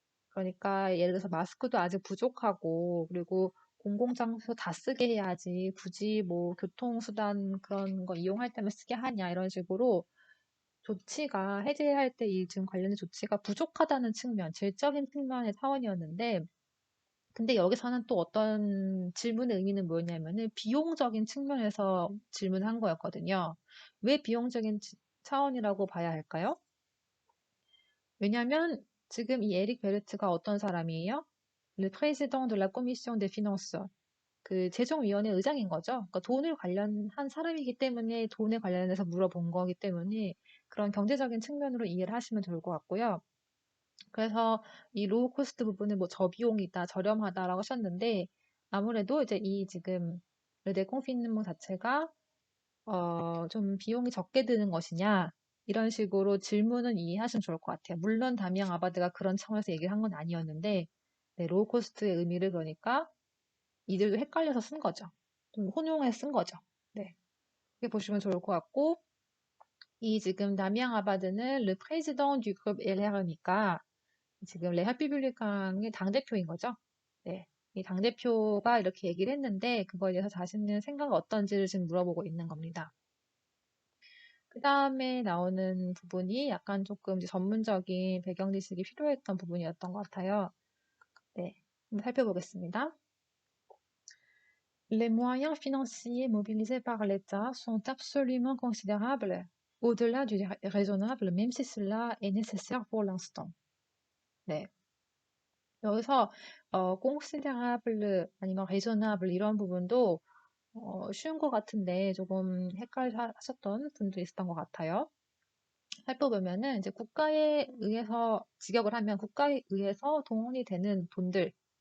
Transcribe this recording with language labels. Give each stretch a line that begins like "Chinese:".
Korean: 그러니까 예를 들어서 마스크도 아직 부족하고 그리고 공공장소 다 쓰게 해야지 굳이 뭐 교통수단 그런 거 이용할 때만 쓰게 하냐 이런 식으로 조치가 해제할 때 이 지금 관련된 조치가 부족하다는 측면, 질적인 측면의 차원이었는데 근데 여기서는 또 어떤 질문의 의미는 뭐였냐면은 비용적인 측면에서 질문한 거였거든요. 왜 비용적인 차원이라고 봐야 할까요? 왜냐하면 지금 이 에릭 베르트가 어떤 사람이에요?
French: Le président de la commission des finances.
Korean: 그 재정위원회 의장인 거죠. 그러니까 돈을 관련한 사람이기 때문에 돈에 관련해서 물어본 거기 때문에 그런 경제적인 측면으로 이해를 하시면 좋을 것 같고요. 그래서 이 로우 코스트 부분은 뭐 저비용이다, 저렴하다라고 하셨는데 아무래도 이제 이 지금 르데콩피누몽 자체가 좀 비용이 적게 드는 것이냐 이런 식으로 질문은 이해하시면 좋을 것 같아요. 물론 다미앙 아바드가 그런 차원에서 얘기를 한 건 아니었는데 네, 로우 코스트의 의미를 그러니까 이들도 헷갈려서 쓴 거죠. 좀 혼용해서 쓴 거죠. 네, 이렇게 보시면 좋을 것 같고 이 지금 다미앙 아바드는
French: le président du groupe LR
Korean: 니까 지금 레하피블리캉의 당대표인 거죠. 네. 이 당대표가 이렇게 얘기를 했는데 그거에 대해서 자신의 생각이 어떤지를 지금 물어보고 있는 겁니다. 그 다음에 나오는 부분이 약간 조금 이제 전문적인 배경 지식이 필요했던 부분이었던 것 같아요. 네. 한번 살펴보겠습니다.
French: Les moyens financiers mobilisés par l'État sont absolument considérables, au-delà du raisonnable, même si cela est nécessaire pour l'instant.
Korean: 네. 여기서 considerable 아니면 reasonable 이런 부분도 쉬운 것 같은데 조금 헷갈리셨던 분도 있었던 것 같아요. 살펴보면은 이제 국가에 의해서 직역을 하면 국가에 의해서 동원이 되는 돈들.